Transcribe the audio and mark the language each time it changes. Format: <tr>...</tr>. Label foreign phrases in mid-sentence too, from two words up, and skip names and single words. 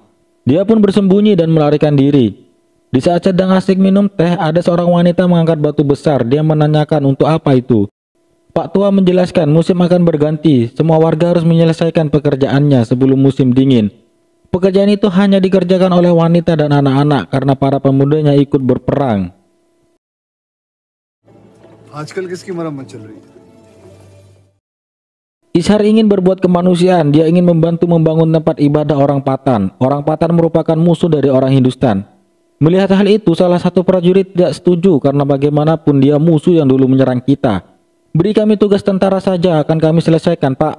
<id>Dia pun bersembunyi dan melarikan diri. Di saat sedang asik minum teh, ada seorang wanita mengangkat batu besar. Dia menanyakan untuk apa itu. Pak Tua menjelaskan musim akan berganti. Semua warga harus menyelesaikan pekerjaannya sebelum musim dingin. Pekerjaan itu hanya dikerjakan oleh wanita dan anak-anak karena para pemudanya ikut berperang.</id> <hi>आजकल किसकी मरम्मत चल रही है?</hi> <id>Ishar ingin berbuat kemanusiaan. Dia ingin membantu membangun tempat ibadah orang Patan. Orang Patan merupakan musuh dari orang Hindustan. Melihat hal itu, salah satu prajurit tidak setuju karena bagaimanapun dia musuh yang dulu menyerang kita. Beri kami tugas tentara saja, akan kami selesaikan, Pak.</id>